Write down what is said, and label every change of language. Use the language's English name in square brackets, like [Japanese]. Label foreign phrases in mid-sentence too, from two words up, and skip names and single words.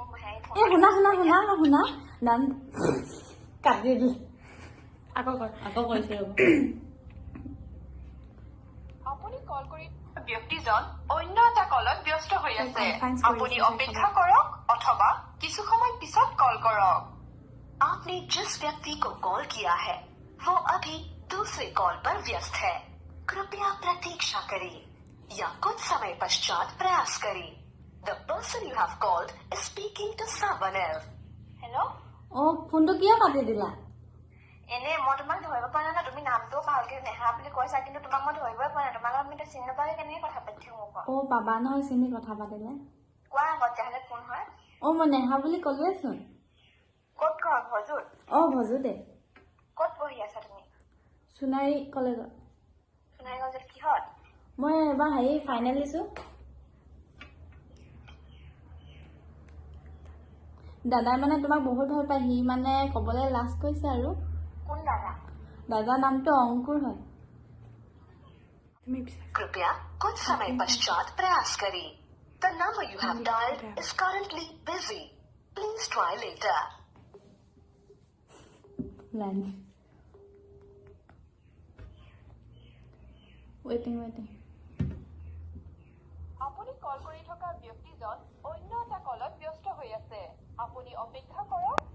[Assamese] শুনা নাম কাটি দিল। আকৌ কৈছে আপুনি কল কৰি ব্যক্তিজন অন্য এটা কলত ব্যস্ত হৈ আছে। আপুনি অপেক্ষা কৰক অথবা কিছু সময় পিছত কল কৰক। [Hindi] आपने जिस व्यक्ति को कॉल किया है वो अभी दूसरे कॉल पर व्यस्त है। कृपया प्रतीक्षा करें या कुछ समय पश्चात प्रयास करें। [English] The person you have called is speaking to someone else. Hello? [Assamese] ফোনটো কিয় কাটি দিলা? এনে মই তোমাক ধৰিব পৰা নাই। তুমি নামটো ভালকে নেহা বুলি কৈছা, কিন্তু তোমাক মই ধৰিবই পৰা নাই। তোমাক আমি এতিয়া চিনি নাপালে কেনেকে কথা পাতি থাকো? পাবা নহয় চিনি কথা পাতিলে। কোৱা আগত তেতিয়াহ'লে কোন হয়? মই নেহা বুলি ক'লোৱেচোন। ক'ত ঘৰ? ভজুত? ভজুতে। ক'ত পঢ়ি আছা তুমি? সোণাৰী কলেজত। সোণাৰী কলেজত কিহত? মই এবাৰ ফাইনেল দিছো। দাদাই মানে তোমাক বহুত ভাল পায়। সি মানে ক'বলৈ লাজ কৰিছে আৰু। কোন দাদা? দাদাৰ নামটো অংকুৰ হয়। [Hindi] कृपया कुछ समय पश्चात प्रयास करें। [English] The number you have dialed is currently busy. Please try later. [Assamese] ৱেটিং আপুনি কল কৰি থকা ব্যক্তিজন অন্য এটা কলত ব্যস্ত হৈ আছে। আপুনি অপেক্ষা কৰক।